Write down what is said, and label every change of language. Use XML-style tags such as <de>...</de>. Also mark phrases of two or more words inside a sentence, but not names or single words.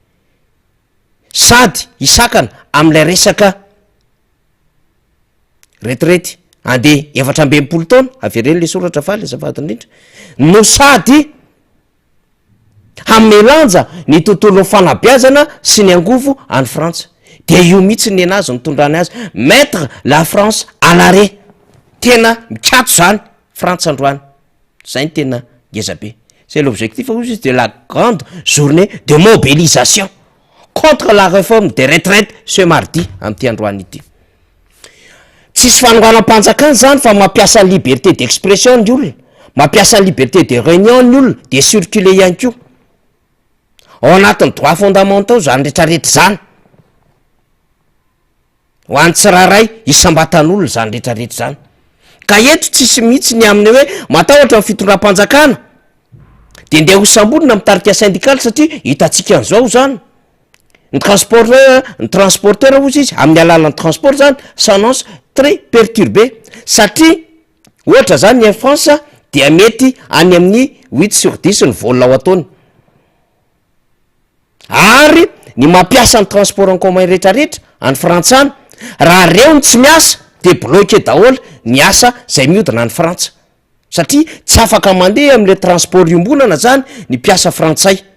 <mg>Sady hisakana amin'ilay resaka retraite andeha 420 taona avereny le soratra faly azafady indrindra no sady hamelanja ny tontolo fanabeazana sy ny angovo any Frantsa. De io mihitsy ny anazy nitondrany azy</mg> <fr>mettre la France à l'arrêt.</fr> <mg>Tena mikatso zany Frantsa androany. Zay ny tena ngeza be.</mg> <fr>C'est l'objectif aussi de la grande journée de mobilisation contre la réforme des retraites ce mardi</fr> <mg>amin'ty androany ity. Tsisy fanonganam-panjakana zany fa mampiasa</mg> <fr>liberté d'expression</fr> <mg>ny olona, mampiasa</mg> <fr>liberté de réunion</fr> <mg>ny olona,</mg> <fr>de circuler</fr> <mg>ihany koa. Ao anatin'ny</mg> <fr>droit fondamentaux</fr> <mg>zany rehetrarehetra zany. Ho an'ny tsiraray isam-batan'olona zany rehetrarehetra zany. Ka eto tsisy mihitsy ny amin'ny hoe matahotra ny fitondram-panjakana de ndeha ho sambonina mitarika syndical satria hitantsika an'izao zany. Ny transporteur ozy izy amin'ny alalan'ny transport zany</mg> <fr>s'annonce très perturbé</fr> <mg>satria ohatra zany ny France dia mety any amin'ny 8/10 ny volona ao ataony. Ary ny mampiasa ny</mg> <fr>transport en commun</fr> <mg>rehetrarehetra any frantsana raha reo ny tsy miasa de bloqué daholo ny asa zay mihodina any Frantsa satria tsy afaka mandeha amin'le transport iombonana zany ny mpiasa frantsay.</mg>